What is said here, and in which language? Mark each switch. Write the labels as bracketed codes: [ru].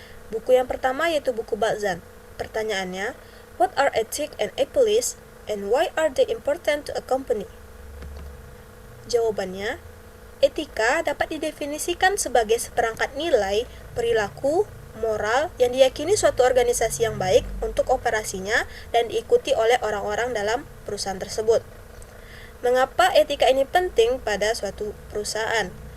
[id] Buku yang pertama yaitu buku Balzan. [en] Pertanyaannya, what are ethics and a police and why are they important to a company? [id] Jawabannya, etika dapat didefinisikan sebagai seperangkat nilai, perilaku, moral yang diyakini suatu organisasi yang baik untuk operasinya dan diikuti oleh orang-orang dalam perusahaan tersebut. Mengapa etika ini penting pada suatu perusahaan?